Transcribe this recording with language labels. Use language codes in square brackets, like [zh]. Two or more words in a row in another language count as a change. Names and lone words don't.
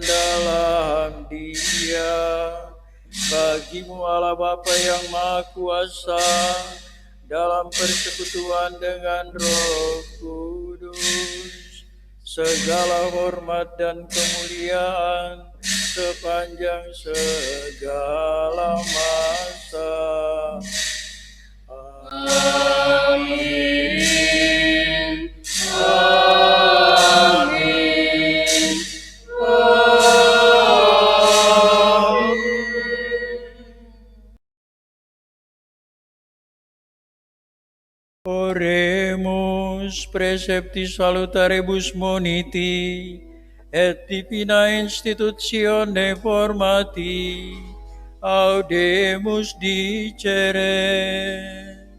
[id] dalam Dia, bagimu Allah Bapa yang Maha Kuasa, dalam persekutuan dengan Roh Kudus, segala hormat dan kemuliaan sepanjang segala masa. Amin. Amin. [la] Oremus preceptis salutarebus moniti, et divina institutione formati, audemus dicere.